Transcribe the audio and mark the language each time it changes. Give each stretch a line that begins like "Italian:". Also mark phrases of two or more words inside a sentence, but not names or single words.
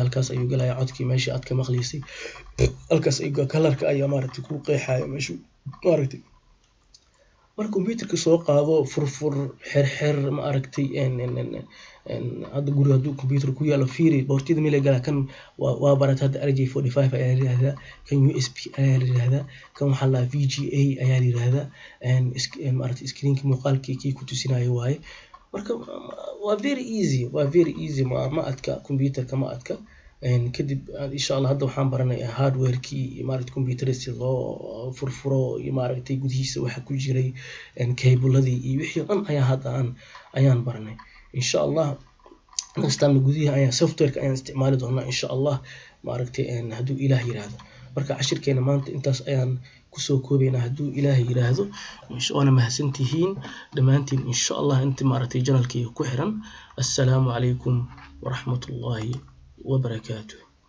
Somali: halkaas ayuu galayaa codkii meesha aad ka maqlaysay halkaas ay colorka ayaa maaragtay ku qeexaya meesha maaragtay marka computerka soo qaado furfur xirxir maaragtay hadda guriga hadduu computer ku yaalo fiiri portiyada meel gala kan waa barat hadda RJ45 ayaa la yiraahdaa kan USB ayaa la yiraahdaa kan waxaa la VGA ayaa la yiraahdaa maaragtay screenka muuqaalkii ku tusinayo waaye marka waa
English: very easy
Somali: ma adka computerka ma adka kadib
Arabic: إن شاء الله
Somali: hadda waxaan baranayaa hardware-kii maaragtay computer si loo furfuro iyo maaragtay gudihiisa waxa ku jiray cable-ladii iyo wixii dhan ayaa hadda ayaan baranay
Arabic: إن شاء الله
English: next time
Somali: gudiha ayaan software-ka ayaan isticmaali doonaa
Arabic: إن شاء الله
Somali: maaragtay hadduu Ilaah yiraahdo marka cashirkeena maanta intaas ayaan kusoo koobaynaa hadduu Ilaah yiraahdo waana mahadsantihiin dhammaantiin
Arabic: إن شاء الله
Somali: inta maaragtay channelkii ku xiran
Arabic: السلام عليكم ورحمة الله
Somali: وبركاته